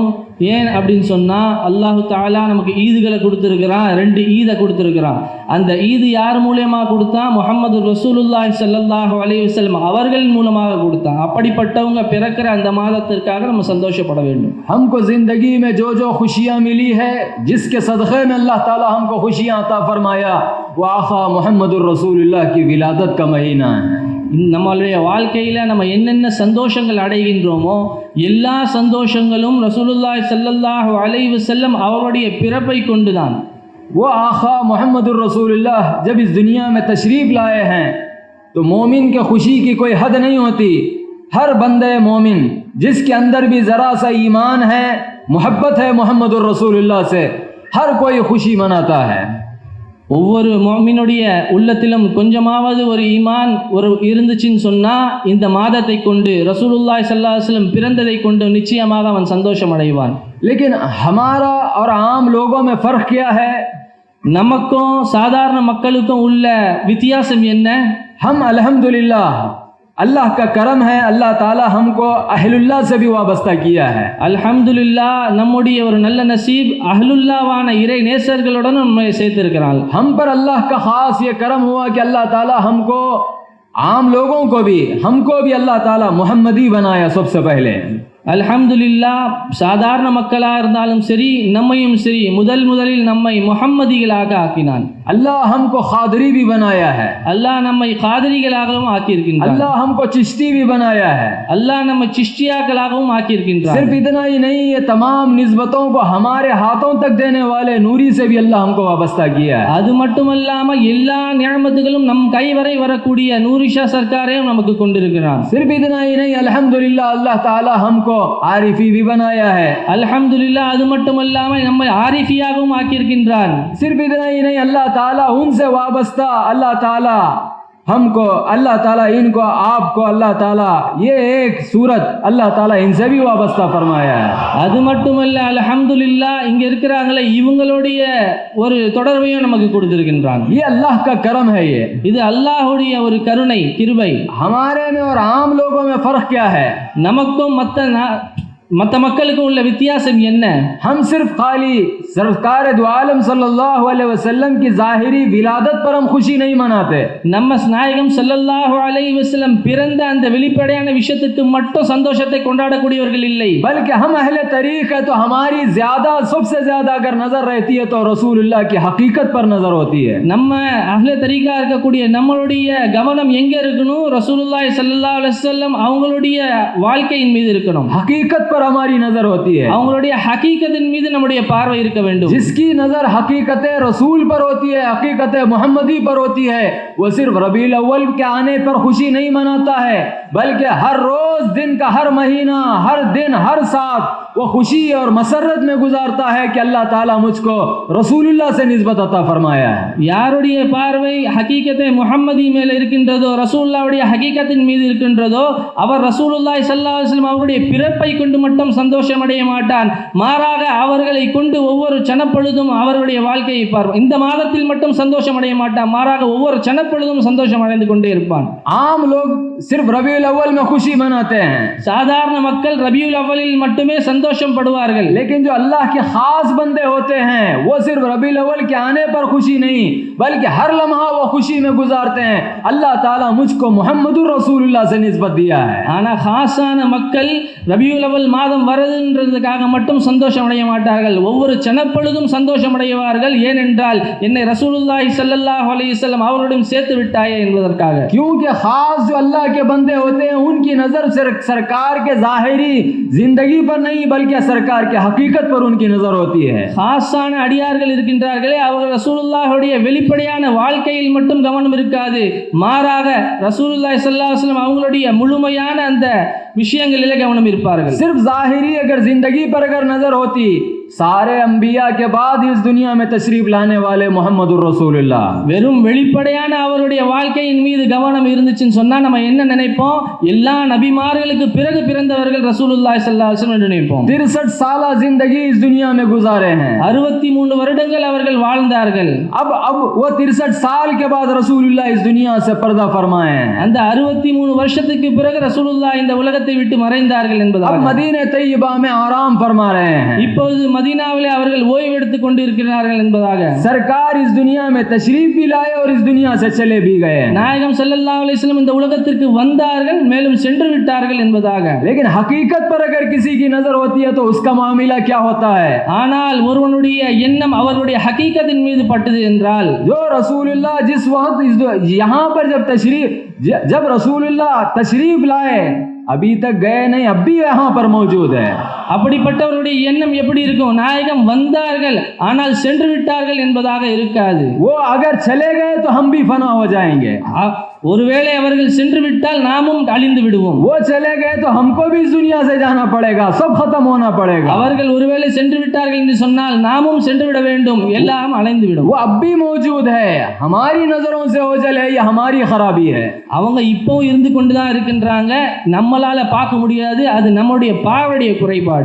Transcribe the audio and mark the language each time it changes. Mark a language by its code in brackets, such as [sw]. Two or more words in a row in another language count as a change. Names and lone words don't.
[ta] ஏன் அப்படின்னு சொன்னால் [ar] الله تعالى [ta] நமக்கு ஈதுகளை கொடுத்துருக்கிறான், 2 ஈதை கொடுத்துருக்கிறான்। அந்த ஈது யார் மூலமாக கொடுத்தான்? முஹம்மது [ar] رسول الله صلى الله عليه وسلم [ta] அவர்கள் மூலமாக கொடுத்தான்। அப்படிப்பட்டவங்க பிறக்கிற அந்த மாதத்திற்காக நம்ம சந்தோஷப்பட வேண்டும்। [hi] हमको ज़िंदगी में जो जो खुशियाँ मिली है, जिसके सदक़े में अल्लाह ताला हमको खुशियाँ अता फरमाया, वो आका [ar] محمد رسول الله [hi] की विलादत का महीना है। [ta] நம்மளுடைய வாழ்க்கையில் நம்ம என்னென்ன சந்தோஷங்கள் அடைகின்றோமோ எல்லா சந்தோஷங்களும் [ar] رسول الله صلى الله عليه وسلم [ta] அவருடைய பிறப்பை கொண்டுதான்। [hi] वो आका [ar] محمد رسول الله [hi] जब इस दुनिया में तशरीफ़ लाए हैं तो मोमिन के खुशी की कोई हद नहीं होती। हर बंदे मोमिन जिसके अंदर भी ज़रा सा ईमान है, मोहब्बत है [ar] محمد رسول الله [hi] से, हर कोई खुशी मनाता है। [ta] ஒவ்வொரு முஃமினுடைய உள்ளத்திலும் கொஞ்சமாவது ஒரு ஈமான் இருந்துச்சுன்னு சொன்னால் இந்த மாதத்தை கொண்டு [ar] رسول الله صلى الله عليه وسلم [ta] பிறந்ததை கொண்டு நிச்சயமாக அவன் சந்தோஷம் அடைவான்। [hi] लेकिन हमारा और आम लोगों में फ़र्क क्या है? [ta] நமக்கும் சாதாரண மக்களுக்கும் உள்ள வித்தியாசம் என்ன? [hi] हम अल्हम्दुलिल्लाह, अल्लाह का करम है, अल्लाह ताला हमको अहलुल्लाह से भी वाबस्ता किया है। [ta] அல்ஹம்துலில்லாஹ், நம்முடைய ஒரு நல்ல நசீப் அஹ்லுல்லாவான இறை நேசர்களுடன் நம்மை சேர்த்திருக்கிறான்। [hi] हम पर अल्लाह का ख़ास ये करम हुआ कि अल्लाह ताला हमको, आम लोगों को भी, हमको भी अल्लाह ताला मुहम्मदी बनाया सबसे पहले। [ta] அல்ஹம்துலில்லாஹ், சாதாரண மக்களாக இருந்தாலும் சரி நம்மையும் சரி முதலில் நம்மை முஹம்மதிகளாக ஆக்கினான்। [hi] अल्लाह हमको खादरी भी बनाया है, [ta] அல்லாஹ் நம்மை காதரிகளாகவும் ஆக்கியிருக்கின்றான்। [hi] अल्लाह हमको चिश्ती भी बनाया है, [ta] அல்லாஹ் நம்மை சிஷ்டியாக்களாகவும் ஆக்கியிருக்கின்றான்। [hi] सिर्फ इतना ही नहीं, ये तमाम निस्बतों को हमारे हाथों तक देने वाले नूरी से भी अल्लाह हमको वाबस्ता किया है। [ta] அது மட்டுமல்லாமல் எல்லா நிஅமத்துகளும் நம் கைவரை வரக்கூடிய நூரிஷா சர்க்காரையும் நமக்கு கொண்டிருக்கிறான்। [hi] सिर्फ इतना ही नहीं, अल्हम्दुलिल्लाह अल्लाह ताला हमको आरिफी भी बनाया है। [ta] அல்ஹம்துலில்லாஹ், அது மட்டுமல்லாமல் நம்மை ஆரிஃபியாகவும் ஆக்கியிருக்கின்றான்। [hi] सिर्फ इतना ही नहीं, अल्लाह ताला उनसे वाबस्ता, अल्लाह ताला हमको, अल्लाह ताला इनको, आपको, अल्लाह ताला ये एक सूरत अल्लाह ताला इनसे भी वाबस्ता फरमाया है। [ta] அது மட்டுமல்ல, அல்ஹம்துலில்லாஹ், இங்க இருக்கிறாங்களே இவங்களுடைய ஒரு தொடர்பையும் நமக்கு கொடுத்திருக்கின்றான்। [hi] ये अल्लाह का करम है। ये [ta] இது அல்லாஹ்வுடைய ஒரு கருணை, கிருபை। [hi] हमारे में और आम लोगों में फ़र्क क्या है? [ta] நமக்கும் மற்ற மக்களுக்கும் உள்ள வித்தியாசம் என்ன? [hi] हम सिर्फ खाली सरकार दो आलम [ar] صلى الله عليه وسلم [hi] की ज़ाहिरी विलादत पर हम खुशी नहीं मनाते। [ta] நம்ம நாயகம் [ar] صلى الله عليه وسلم [ta] பிறந்த அந்த வெளிப்படையான விஷயத்துக்கு மட்டும் சந்தோஷத்தை கொண்டாடக்கூடியவர்கள் இல்லை, [hi] बल्कि हम अहले तरीक़ है तो हमारी ज़्यादा, सबसे ज़्यादा अगर नज़र रहती है तो रसूलुल्लाह की हकीकत पर नज़र होती है। [ta] நம்ம அஹ்லே தரீகா இருக்கக்கூடிய நம்மளுடைய கவனம் எங்க இருக்கணும்? [ar] رسول الله صلى الله عليه وسلم [ta] அவங்களுடைய வாழ்க்கையின் மீது இருக்கணும்। [hi] हकीकत पर हमारी नजर होती है, [ta] அவங்களுடைய ஹகீகத்தின் மீது நம்முடைய பார்வை இருக்க வேண்டும்। [hi] जिसकी नजर हकीकत रसूल पर होती है, हकीकत मुहम्मदी पर होती है, वो सिर्फ रबीउल अव्वल के आने पर खुशी नहीं मनाता है, बल्कि हर रोज दिन का, हर महीना, हर दिन, हर साथ वो खुशी और मसरत में गुजारता है कि अल्लाह ताला मुझको रसूलुल्लाह से निस्बत अता फरमाया है। [ta] யாருடைய பார்வை ஹகீகத்தை முஹம்மதி மேல் இருக்கின்றதோ, ரசூலுல்லாஹ்வுடைய ஹகீகத்தின் மீது இருக்கின்றதோ, அவர் [ar] رسول الله صلى الله عليه وسلم [ta] அவருடைய பிறப்பை கொண்டு மட்டும் சந்தோஷம் அடைய மாட்டான். மாறாக அவர்களை கொண்டு ஒவ்வொரு சனப்பொழுதும் அவருடைய வாழ்க்கையை பார்ப்பான். இந்த மாதத்தில் மட்டும் சந்தோஷம் அடைய மாட்டான், மாறாக ஒவ்வொரு சனப்பொழுதும் சந்தோஷம் அடைந்து கொண்டே இருப்பான். [hi] आम लोग सिर्फ रबीउल अव्वल में खुशी मनाते हैं, [ta] சாதாரண மக்கள் ரபியுல் அவ்வலில் மட்டுமே சந்தோஷம் படுவார்கள். [hi] लेकिन जो अल्लाह के खास बंदे होते हैं वो सिर्फ रबीउल अव्वल के आने पर खुशी नहीं बल्कि हर लम्हा वो खुशी में गुजारते हैं। अल्लाह ताला मुझको [ar] محمد رسول الله [hi] से निस्बत दिया है। [ta] ஆனா खासाன மக்கள் ரபியுல் அவ்வல் மாதம் வருதுன்றதுக்காக மட்டும் சந்தோஷம் அடைய மாட்டார்கள், ஒவ்வொரு சனப்பொழுதும் சந்தோஷம் அடைவார்கள். ஏனென்றால் என்னை [ar] رسول الله صلى الله عليه وسلم [ta] அவருடன் சேர்த்து விட்டாயே என்பதற்காக. [hi] क्योंकि खास जो अल्लाह के बंदे होते हैं उनकी नजर सिर्फ सरकार के जाहिरी जिंदगी पर नहीं बल्कि सरकार के हकीकत पर उनकी नजर होती है। [ta] खासाன அடியார்கள் இருக்கின்றார்களே, அவர்கள் ரசூலுல்லாஹ்வுடைய வெளிப்படையான வாழ்க்கையில் மட்டும் கவனம் இருக்காது, மாறாக [ar] رسول الله صلى الله عليه وسلم [ta] அவங்களுடைய முழுமையான அந்த விஷயங்களிலே கவனம் இருப்பார்கள். [hi] सिर्फ जाहिरी अगर जिंदगी पर अगर नजर होती, सारे अंबिया के बाद इस दुनिया में तशरीफ लाने वाले [ar] محمد رسول الله, [ta] வெறும் வெளிப்படையான அவருடைய வாழ்க்கையின் மீது கவனம் இருந்துச்சுன்னு சொன்னா நம்ம என்ன நினைப்போம்? எல்லா நபிமார்களுக்கு பிறகு பிறந்தவர்கள் [ar] رسول الله صلى الله عليه وسلم [ta] என்று நினைப்போம். [hi] 63 साल जिंदगी इस दुनिया में गुजारे हैं, [ta] 63 வருடங்கள் அவர்கள் வாழ்ந்தார்கள். [hi] अब वो 63 साल के बाद रसूलुल्लाह इस दुनिया से पर्दा फरमाए हैं। [ta] அந்த 63 வருஷத்துக்கு பிறகு ரசூலுல்லாஹ் இந்த உலகத்தை விட்டு மறைந்தார்கள் என்பதாக. [hi] अब मदीने तैयबा में आराम फरमा रहे हैं, [ta] இப்போது மதீனாவிலே அவர்கள் ஓய்வு எடுத்துக் கொண்டிருக்கிறார்கள் என்பதாக. [hi] सरकार इस दुनिया में तशरीफ भी लाए और इस दुनिया से चले भी गए। [ta] நாயகம் [ar] صلى الله عليه وسلم [ta] இந்த உலகத்திற்கு வந்தார்கள், மேலும் சென்று விட்டார்கள் என்பதாக. [hi] लेकिन हकीकत पर अगर किसी की नजर होती है तो उसका मामला क्या होता है? [ta] ஆனால் ஒருவனுடைய எண்ணம் அவருடைய ஹகீகத்தின் மீது பட்டது என்றால், [hi] जो रसूलुल्लाह जिस वक्त यहाँ पर जब रसूलुल्लाह तशरीफ लाए अभी तक गए नहीं, अब भी यहाँ पर मौजूद है। [ta] அப்படிப்பட்டவருடைய எண்ணம் எப்படி இருக்கும்? நாயகம் வந்தார்கள் ஆனால் சென்று விட்டார்கள் என்பதாக இருக்காது. [hi] वो अगर चले गए तो हम भी फना हो जाएंगे, [ta] ஒருவேளை அவர்கள் சென்று விட்டால் நாமும் அழிந்து விடுவோம். [hi] वो चले गए तो हमको भी इस दुनिया से जाना पड़ेगा, सब खत्म होना पड़ेगा। [ta] அவர்கள் ஒருவேளை சென்று விட்டார்கள் என்று சொன்னால் நாமும் சென்று விட வேண்டும், எல்லாம் அழிந்து விடும். [hi] वो अब भी मौजूद है, हमारी नजरों से ओझल है, ये हमारी खराबी है। [ta] அவங்க இப்போ இருந்து கொண்டுதான் இருக்கின்றாங்க, நம்மளால பார்க்க முடியாது, அது நம்முடைய பார்வையுடைய குறைபாடு.